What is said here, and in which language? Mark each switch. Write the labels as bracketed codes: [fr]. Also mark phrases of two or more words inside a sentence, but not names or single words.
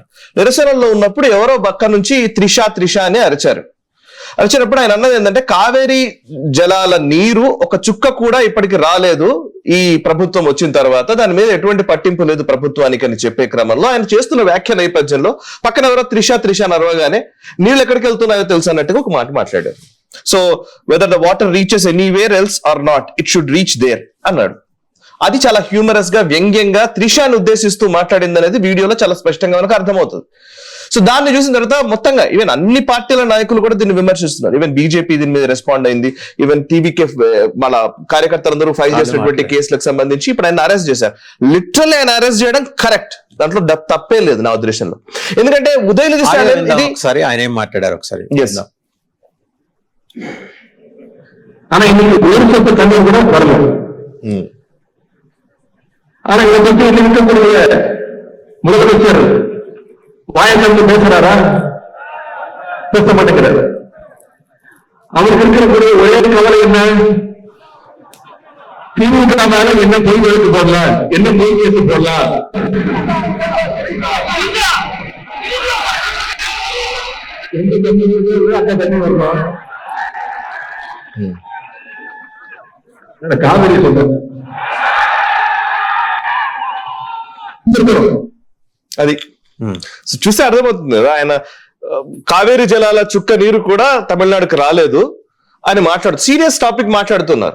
[te] నిరసనలో ఉన్నప్పుడు ఎవరో పక్క నుంచి త్రిష అని అరిచినప్పుడు ఆయన అన్నది ఏంటంటే కావేరీ జలాల నీరు ఒక చుక్క కూడా ఇప్పటికి రాలేదు ఈ ప్రభుత్వం వచ్చిన తర్వాత, దాని మీద ఎటువంటి పట్టింపు లేదు ప్రభుత్వానికి అని చెప్పే క్రమంలో ఆయన చేస్తున్న వ్యాఖ్య నేపథ్యంలో పక్కన ఎవరో త్రిష అని అరవగానే నీళ్ళు ఎక్కడికి వెళ్తున్నాయో తెలుసు అన్నట్టుగా ఒక మాట మాట్లాడారు. [en] so whether the water reaches anywhere else or not, it should reach there అన్నాడు. [te] అది చాలా హ్యూమరస్ గా వ్యంగ్యంగా త్రిషాన్ని ఉద్దేశిస్తూ మాట్లాడింది అనేది వీడియోలో చాలా స్పష్టంగా మనకు అర్థమవుతుంది. సో దాన్ని చూసిన తర్వాత మొత్తంగా ఈవెన్ అన్ని పార్టీల నాయకులు కూడా దీన్ని విమర్శిస్తున్నారు. ఈవెన్ బీజేపీ దీని మీద రెస్పాండ్ అయింది. ఈవెన్ టీవీకే మన కార్యకర్తలందరూ ఫైల్ చేసినటువంటి కేసులకు సంబంధించి ఇప్పుడు ఆయన అరెస్ట్ చేశారు. లిటరల్లీ ఆయన అరెస్ట్ చేయడం కరెక్ట్, దాంట్లో తప్పే లేదు నా ఉద్దేశంలో. ఎందుకంటే ఉదయనిధి స్టాలిన్ ఇది ఒకసారి ఆయన ఏం మాట్లాడారు ఒకసారి [ta] ஆனா இன்னைக்கு ஒரு சொத்து தண்ணீர் கூட வரல. ஆனா இதை பற்றி இருக்கக்கூடிய முதலமைச்சர் வாயத்திலிருந்து பேசுறாரா? பேச மாட்டேங்கிறார். அவருக்கு இருக்கக்கூடிய ஒரே கவலை என்ன? திமுக மேல என்ன பொய் வழக்கு போடலாம், என்ன பொய் கேసు போடலாம். எந்த தண்ணி அந்த தண்ணி வரலாம். [te] కావేరీ అది చూస్తే అర్థమవుతుంది కదా. ఆయన కావేరీ జలాల చుక్క నీరు కూడా తమిళనాడుకి రాలేదు అని సీరియస్ టాపిక్ మాట్లాడుతున్నారు.